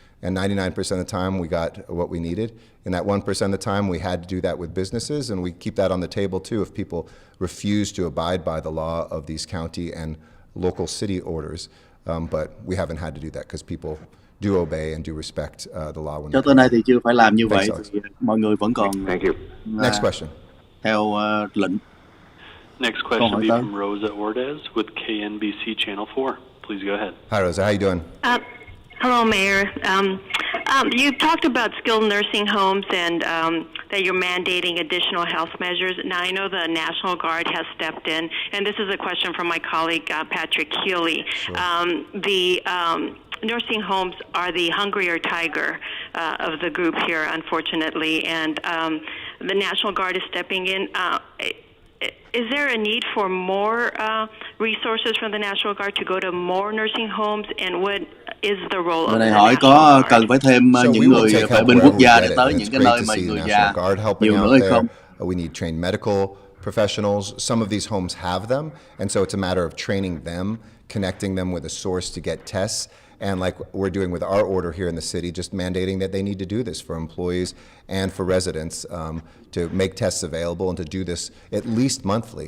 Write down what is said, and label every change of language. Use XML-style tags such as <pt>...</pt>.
<en>And 99% of the time, we got what we needed. And that 1% of the time, we had to do that with businesses, and we keep that on the table, too, if people refuse to abide by the law of these county and local city orders. But we haven't had to do that because people do obey and do respect the law.</en> <vi>Cho tới nay thì chưa phải làm như vậy, thì mọi người vẫn còn.</vi> <en>Thank you. Next question.</en> <vi>Theo lệnh.</vi> <en>Next question will be from Rosa Ordez with KNBC Channel 4. Please go ahead. Hi, Rosa. How you doing? Hello, Mayor. You talked about skilled nursing homes and that you're mandating additional health measures. Now, I know the National Guard has stepped in, and this is a question from my colleague, Patrick Healy. Sure. The nursing homes are the hungrier tiger of the group here, unfortunately, and the National Guard is stepping in. Is there a need for more resources from the National Guard to go to more nursing homes, and what is the role of the National Guard?</en> <vi>Cần phải thêm những người vệ binh quốc gia để tới những cái nơi mà người già nhiều nữa hay không?</vi> <en>We need trained medical professionals. Some of these homes have them, and so it's a matter of training them, connecting them with a source to get tests. And like we're doing with our order here in the city, just mandating that they need to do this for employees and for residents to make tests available and to do this at least monthly.</en>